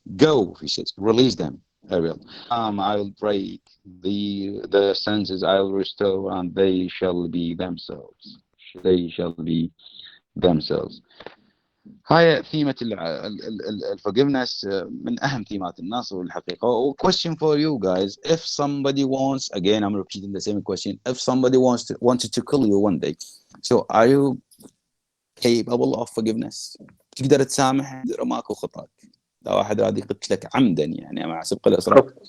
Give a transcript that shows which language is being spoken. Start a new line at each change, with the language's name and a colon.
English: Go, he says, release them, Ariel. I'll break the senses, I'll restore, and they shall be themselves. They shall be themselves.
Arabic: هاي ثيمة الforgiveness من أهم ثيمات النصر والحقيقة.
English: Question for you guys: if somebody wants, again I'm repeating the same question, if somebody wanted to kill you one day, so are you capable of forgiveness?
Arabic: تقدر تسامح رماك وخطاك لو واحد راد يقتلك عمدا يعني مع سبق الإصرار؟